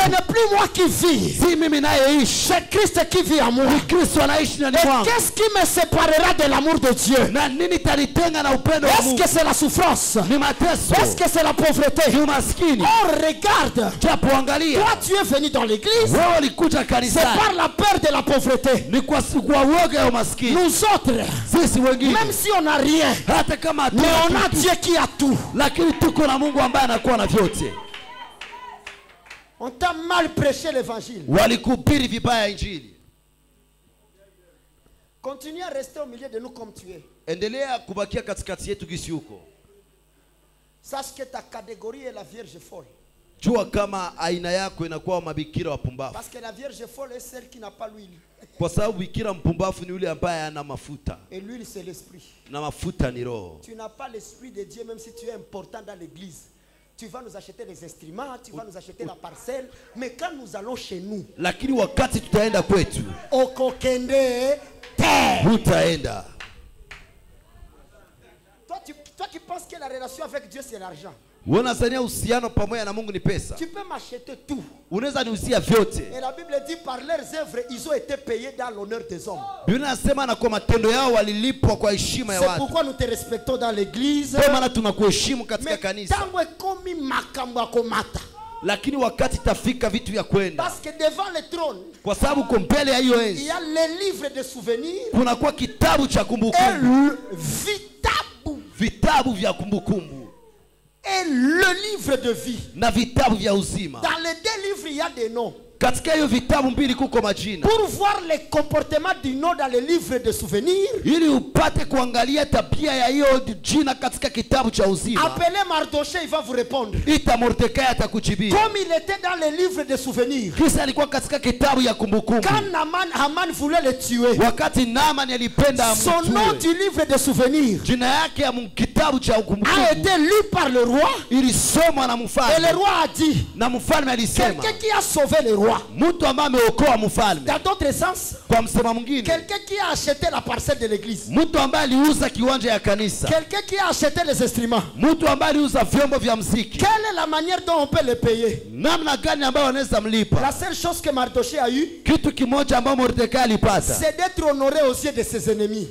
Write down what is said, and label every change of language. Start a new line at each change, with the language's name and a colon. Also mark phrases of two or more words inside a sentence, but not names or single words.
French: Ce n'est plus moi qui vis,
Swahili: Si mimi nayeishi,
French: c'est Christ qui vit en moi.
Swahili: Kristo anaishi ndani
French: Et
Swahili: mwangu.
French: qu'est-ce qui me séparera de l'amour de Dieu?
Swahili: Na nini tanitenga na upendo wa
French: Est-ce
Swahili: Mungu?
French: que c'est la souffrance?
Swahili: Ni mateso,
French: Est-ce que c'est la pauvreté?
Swahili: ni umaskini.
French: Oh, regarde,
Swahili: Japo angalia,
French: toi tu es venu dans l'église,
Swahili: wewe ulikuja
French: c'est
Swahili: kanisani
French: par la peur de la pauvreté.
Swahili: ni kwa uoga ya umaskini.
French: Nous autres,
Swahili: Sisi wengine
French: même si on n'a rien,
Swahili: hata kama
French: mais on
Swahili: hatuna
French: a
Swahili: kitu,
French: Dieu qui a tout.
Swahili: lakini tuko na Mungu ambaye anakuwa na vyote.
French: On t'a mal prêché l'évangile.
Swahili: Walikuhubiri vibaya injili.
French: Continue à rester au milieu de nous comme tu es.
Swahili: Endelea kubakia katikati yetu gisi huko.
French: Sache que ta catégorie est la Vierge folle.
Swahili: Jua kama aina yako inakuwa mabikira wapumbavu.
French: Parce que la Vierge folle est celle qui n'a pas l'huile.
Swahili: Kwa sababu bikira mpumbavu ni yule ambaye ana mafuta.
French: Et l'huile c'est l'esprit.
Swahili: Na mafuta ni roho.
French: Tu n'as pas l'esprit de Dieu même si tu es important dans l'église. Tu vas nous acheter les instruments, tu vas nous acheter la parcelle, mais quand nous allons chez nous,
Swahili: lakini wakati tutaenda kwetu,
Lingala: okokende te.
Swahili: Hutaenda.
French: Toi qui penses que la relation avec Dieu c'est l'argent.
Swahili: Unazania uhusiano pamoja na Mungu ni pesa.
French: Tu peux m'acheter tout.
Swahili: Unaweza niuzia vyote.
French: Et la Bible dit par leurs œuvres ils ont été payés dans l'honneur des hommes.
Swahili: Biblia inasema na kwa matendo yao walilipwa kwa heshima ya watu.
French: C'est pourquoi nous te respectons dans l'église.
Swahili: Kwa maana tunakuheshimu katika kanisa.
Lingala: Tango ekomi makambo akomata.
Swahili: Lakini wakati tafika vitu vya kwenda.
French: Parce que devant le trône,
Swahili: kwa sababu kwa mbele ya hiyo enzi,
French: il y a les livres de souvenirs.
Swahili: Kuna kwa kitabu cha kumbukumbu. Vitabu vya kumbukumbu.
French: Et le livre de vie.
Swahili: Na vitabu vya uzima.
French: Dans les deux livres il y a des noms.
Swahili: Katika hiyo vitabu mbili kuko majina.
French: Pour voir les comportements du nom dans les livres de souvenirs.
Swahili: Ili upate kuangalia tabia ya hiyo jina katika kitabu cha uzima.
French: Appelez Mardochée, il va vous répondre.
Swahili: Ita Mordekai atakujibia.
French: Comme il était dans les livres de souvenirs.
Swahili: Kisa alikuwa katika kitabu ya kumbukumbu.
French: Quand Haman voulait le tuer.
Swahili: Wakati Naaman alipenda amtue.
French: Son nom du livre de souvenirs.
Swahili: Jina yake ya kitabu cha kumbukumbu.
French: A été lu par le roi.
Swahili: Ilisomwa na mfalme.
French: Et le roi a dit.
Swahili: Na mfalme alisema.
French: Quelqu'un qui a sauvé le roi.
Swahili: Mtu ambaye ameokoa mfalme.
French: Dans d'autres sens,
Swahili: kwa msema mwingine,
French: quelqu'un qui a acheté la parcelle de l'église.
Swahili: Mtu ambaye aliuza kiwanja ya kanisa.
French: Quelqu'un qui a acheté les instruments.
Swahili: Mtu ambaye aliuza vyombo vya muziki.
French: Quelle est la manière dont on peut le payer?
Swahili: Namna gani ambayo wanaweza mlipa?
French: La seule chose que Mardochée a eu,
Swahili: kitu kimoja ambacho Mordekai alipata,
French: c'est d'être honoré aux yeux de ses ennemis.